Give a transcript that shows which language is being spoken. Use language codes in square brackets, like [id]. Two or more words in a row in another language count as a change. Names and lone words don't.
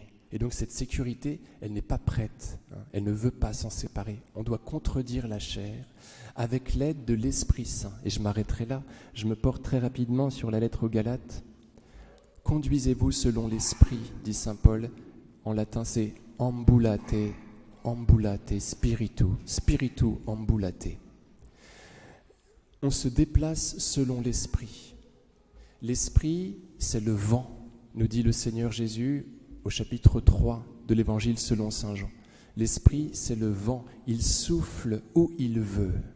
[fr] Et donc cette sécurité, elle n'est pas prête. Elle ne veut pas s'en séparer. On doit contredire la chair avec l'aide de l'Esprit Saint. Et je m'arrêterai là. Je me porte très rapidement sur la lettre aux Galates. Conduisez-vous selon l'Esprit, dit saint Paul. En latin, c'est [la] ambulate, spiritu ambulate. [fr] On se déplace selon l'Esprit. L'Esprit, c'est le vent, nous dit le Seigneur Jésus au chapitre 3 de l'Évangile selon saint Jean. L'Esprit, c'est le vent, il souffle où il veut.